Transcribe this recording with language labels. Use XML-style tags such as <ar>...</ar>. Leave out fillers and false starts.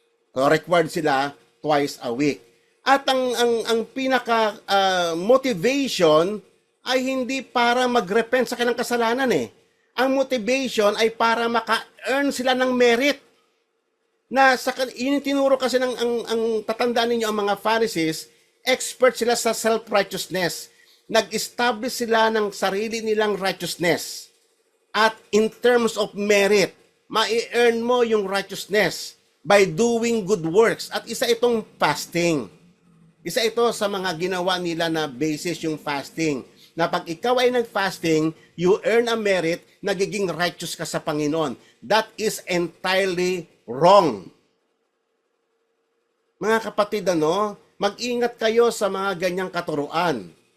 <tl>So, required sila</tl> <en>twice a week.</en> <tl>At ang pinaka motivation ay hindi para mag-repent sa kanilang kasalanan eh. Ang motivation ay para maka-earn sila ng merit. Na sa yun yung tinuro kasi ang tatandaan ninyo ang mga Pharisees, expert sila sa self-righteousness. Nag-establish sila ng sarili nilang righteousness.</tl> <en>At in terms of merit,</en> <tl>ma-earn mo yung</tl> <en>righteousness by doing good works.</en> <tl>At isa itong fasting. Isa ito sa mga ginawa nila na basis yung fasting. Na pag ikaw ay nag-fasting,</tl> <en>you earn a merit,</en> <tl>nagiging righteous ka sa Panginoon.</tl> <en>That is entirely wrong.</en> <tl>Mga kapatid, mag-ingat kayo sa mga ganyang katuruan.</tl>